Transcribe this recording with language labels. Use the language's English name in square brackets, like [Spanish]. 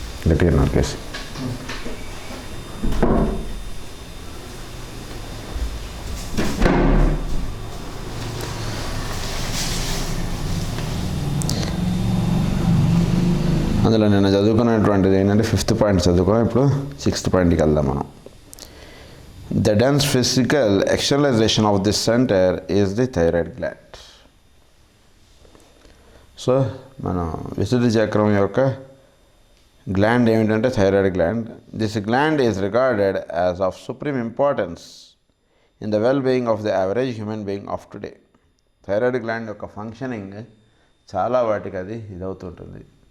[Telugu] గట్టిగా నరికేసి అందులో నిన్న చదువుకున్నటువంటిది ఏంటంటే 5th పాయింట్ చదువుకున్నాం. ఇప్పుడు 6th పాయింట్కి వెళ్దాం మనం. [English] The dense physical externalization of this center is the thyroid gland. [Telugu] So మనం విశుద్ధి చక్రం యొక్క గ్లాండ్ ఏమిటంటే thyroid gland. [English] This gland is regarded as of supreme importance in the well being of the average human being of today. [Telugu] Thyroid gland యొక్క functioning చాలా వాటికి అది ఇదవుతుంటుంది.